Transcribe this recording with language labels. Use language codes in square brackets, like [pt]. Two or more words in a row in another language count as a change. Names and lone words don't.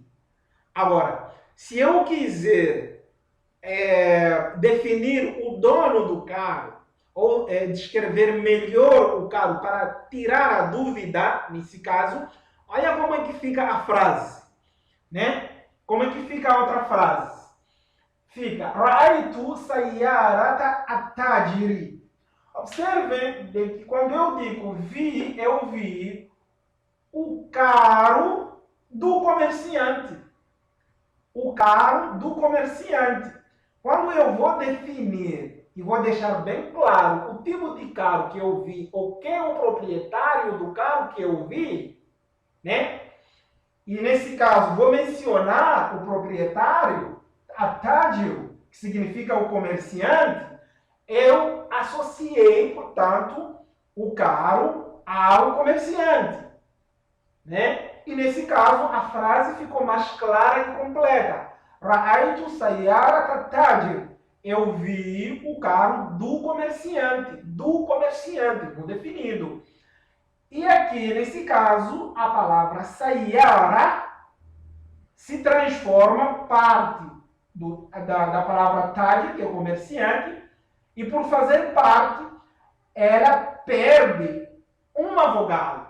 [pt] Agora, se eu quiser definir o dono do carro, ou descrever melhor o carro para tirar a dúvida, nesse caso, olha como é que fica a frase. Né? Como é que fica a outra frase? Fica, [ar] رأيت سيارة التاجر. [pt] Observem que quando eu digo vi, eu vi o carro do comerciante. O carro do comerciante. Quando eu vou definir e vou deixar bem claro o tipo de carro que eu vi, ou quem é o proprietário do carro que eu vi, né? E nesse caso vou mencionar o proprietário, at-tajir, que significa o comerciante, eu associei, portanto, o carro ao comerciante. Né? E nesse caso, a frase ficou mais clara e completa. [ar] رأيت سيارة التاجر. [pt] Eu vi o carro do comerciante, no definido. E aqui, nesse caso, a palavra sayyara se transforma parte da palavra tajir, que é o comerciante, e por fazer parte, ela perde uma vogal.